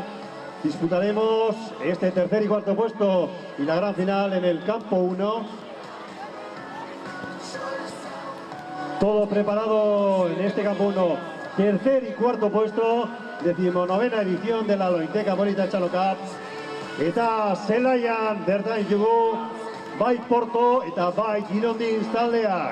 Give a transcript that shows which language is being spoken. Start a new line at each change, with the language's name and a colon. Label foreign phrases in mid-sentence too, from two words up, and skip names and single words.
Spanish: Disputaremos este tercer y cuarto puesto y la gran final en el campo 1. Todo preparado en este campo 1. Tercer y cuarto puesto, 19ª edición de la Lointeca Polita Txalo Cup.
Basque: Eta zelaian bertan ditugu bai Porto eta bai Girondins taldeak.